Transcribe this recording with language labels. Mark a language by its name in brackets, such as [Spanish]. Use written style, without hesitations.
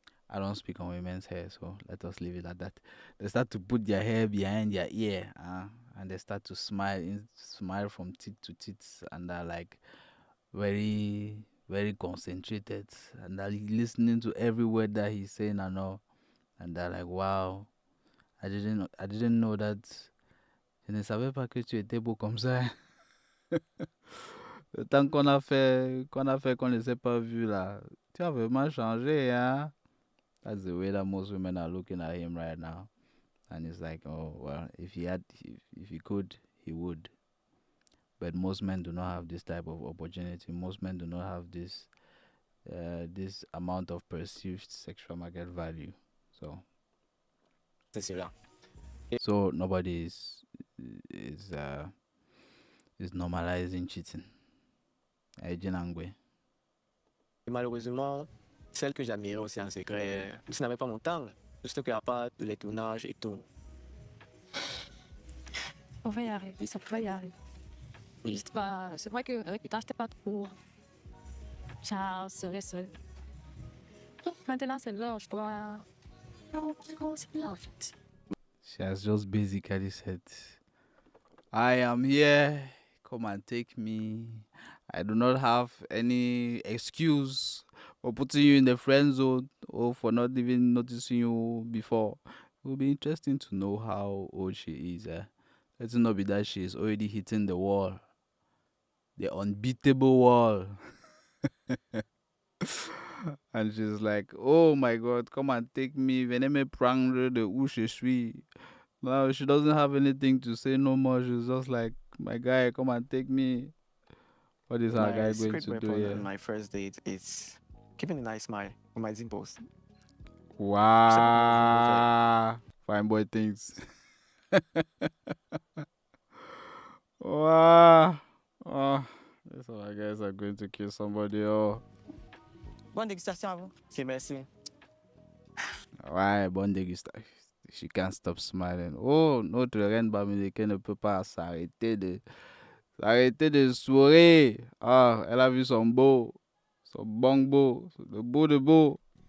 [English] I don't speak on women's hair, so let us leave it at that. They start to put their hair behind their ear. and they start to smile from teeth to teeth, and they're like very, very concentrated, and they're listening to every word that he's saying and all, and they're like, wow, I didn't know that. [French] Je ne savais pas que tu étais beau comme ça. Le temps qu'on ne s'est pas vu là, tu as vraiment changé, hein? [English] That's the way that most women are looking at him right now. And it's like, oh, well, if he could, he would. But most men do not have this type of opportunity. Most men do not have this amount of perceived sexual market value. So nobody is normalizing cheating. [French] Et malheureusement, celle que j'admirais aussi en secret, je n'avais pas mon temps. Juste qu'il n'y a pas les tournages et tout. On va y arriver, ça va y arriver. C'est vrai qu'avec le temps, j'étais pas trop. Ça serait seul. Maintenant, c'est là, je dois. C'est là, en fait. [English] She has just basically said, I am here, come and take me. I do not have any excuse for putting you in the friend zone or for not even noticing you before. It will be interesting to know how old she is. Let it not be that she is already hitting the wall. The unbeatable wall. And she's like, oh my God, come and take me. [French] Venez me prendre de où je suis. [English] Now she doesn't have anything to say no more. She's just like, my guy, come and take me. What is our guy going to do here? On my first date is keeping a nice smile on my dimples. Wow. Fine boy things. Wow. Oh, that's how our guys are going to kill somebody. Oh. [French] Bonne dégustation à vous. C'est merci. Ouais, bonne dégustation. [English] She can't stop smiling. [French] Oh, notre reine Bamileke ne peut pas s'arrêter de sourire. Ah, elle a vu son beau, son bon beau, le beau de beau.